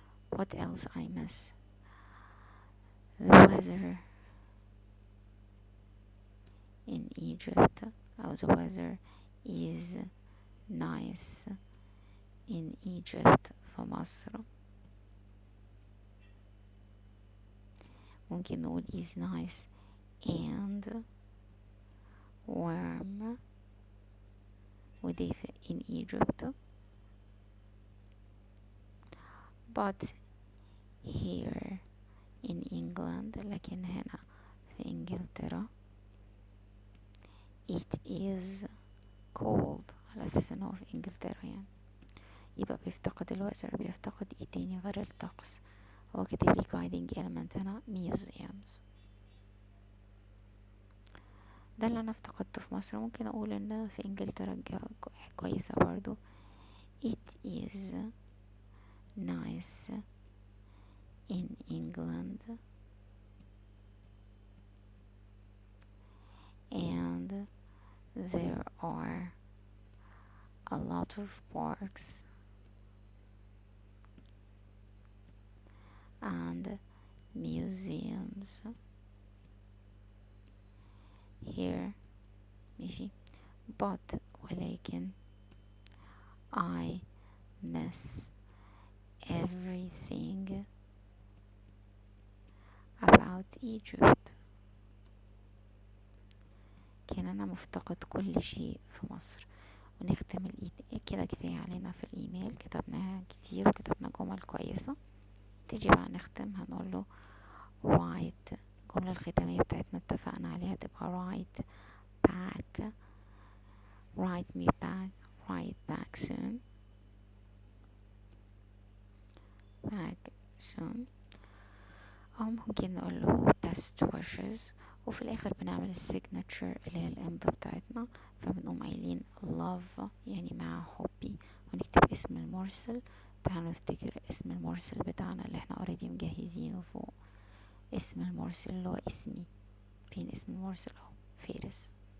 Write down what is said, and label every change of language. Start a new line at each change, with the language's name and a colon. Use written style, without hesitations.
English: What else I miss؟ the weather in Egypt، أو the weather is nice in Egypt،
Arabic: في مصر. ممكن نقول
English: is nice and warm
Arabic: ودافئ
English: in Egypt. but here in England،
Arabic: لكن هنا في إنجلترا
English: it is cold،
Arabic: على أساس إنه في إنجلترا يعني. يبقى بيفتقد الوزر. بيفتقد ايه تاني غير الطقس؟ هو كاتب لي
English: guiding element
Arabic: هنا museums. ده اللي انا افتقدته في مصر. ممكن اقول ان في انجلترا الجو كويسة برضو.
English: it is nice in England and there are a lot of parks and museums here.
Arabic: ماشي. but ولكن
English: I miss everything about Egypt،
Arabic: كان أنا مفتقد كل شيء في مصر. ونختم كده. كفاية علينا في الإيميل، كتبناها كتير وكتبنا جمل كويسة. تيجي بقى نختم هنقول له write. الجملة الختامية بتاعتنا اتفقنا عليها تبقى
English: write back، write me back، write back soon،
Arabic: back soon. أو ممكن نقول له
English: best wishes
Arabic: وفي الاخر بنعمل السيجنتشر اللي هي الامضة بتاعتنا. فبنقوم قايلين love يعني مع حبي، ونكتب اسم المرسل. تعالوا نفتكر اسم المرسل بتاعنا اللي احنا اوريدي مجهزينه فوق. اسم المرسل اللي هو اسمي. فين اسم المرسل؟ اهو فارس.